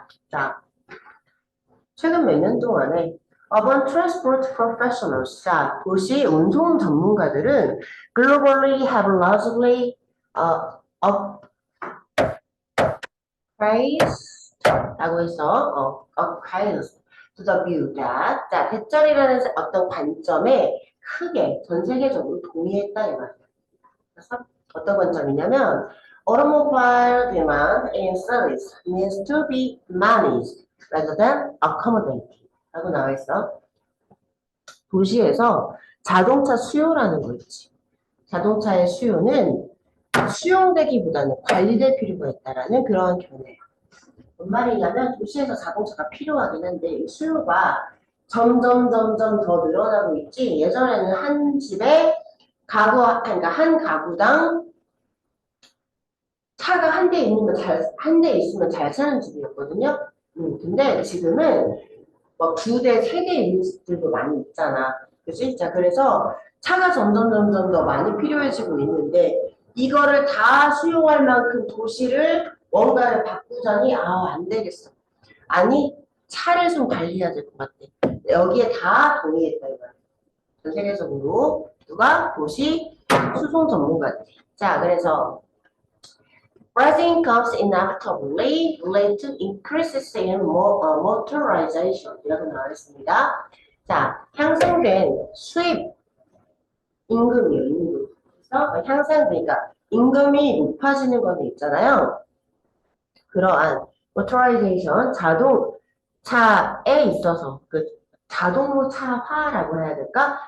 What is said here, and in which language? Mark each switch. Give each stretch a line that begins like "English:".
Korean: 자, 최근 몇 년 동안에
English: urban transport professionals,
Korean: 자, 도시 운송 전문가들은
English: globally have largely appraised
Korean: 라고 해서
English: appraised to the view that,
Korean: 자, 대절이라는 어떤 관점에 크게 전 세계적으로 동의했다 이 말이야. 그래서 어떤 관점이냐면
English: automobile demand in cities needs to be managed rather than accommodated
Korean: 라고 나와 있어. 도시에서 자동차 수요라는 거 있지. 자동차의 수요는 수용되기보다는 관리될 필요가 있다라는 그런 견해예요. 뭔 말이냐면 도시에서 자동차가 필요하긴 한데 이 수요가 점점 더 늘어나고 있지. 예전에는 한 집에 그러니까 한 가구당 차가 한 대 있으면 잘 사는 집이었거든요. 근데 지금은 뭐 2대, 3대 있는 집들도 많이 있잖아. 그치? 자, 그래서 차가 점점 더 많이 필요해지고 있는데, 이거를 다 수용할 만큼 도시를 뭔가를 바꾸자니, 안 되겠어. 아니, 차를 좀 관리해야 될 것 같아. 여기에 다 동의했다, 이거야. 전 세계적으로. 누가? 도시 수송 전문가들. 자, 그래서,
English: rising incomes inevitably lead to increases in motorization
Korean: 이라고 나와 있습니다. 자, 향상된 수입 임금이에요, 임금. 그래서 향상되니까 임금이 높아지는 건 있잖아요. 그러한 motorization, 자동차에 있어서 그 자동차화라고 해야 될까?